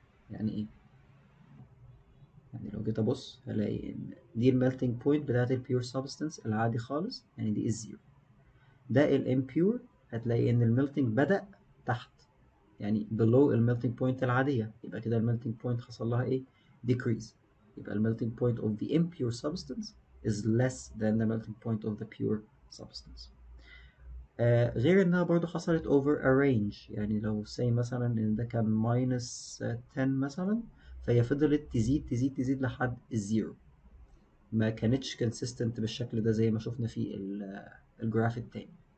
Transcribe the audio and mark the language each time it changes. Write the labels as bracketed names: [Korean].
[Arabic] يعني ايه؟ يعني لو جيت ابص هلاقي ان دي الميلتنج بوينت بتاعت البيور سبستانس العادي خالص، يعني دي الزيرو. ده الامبيور، هتلاقي ان الميلتنج بدأ تحت، يعني below الميلتنج بوينت العادية، يبقى كده الميلتنج بوينت حصل لها decrease. يبقى [English] الميلتنج point of the impure substance is less than the melting point of the pure substance. [Arabic] غير انها برضو حصلت over a range. يعني لو say مثلا ان ده كان minus 10 مثلا، فهي فضلت تزيد تزيد تزيد لحد الزيرو، ما كانتش consistent بالشكل ده زي ما شفنا في الجراف التاني.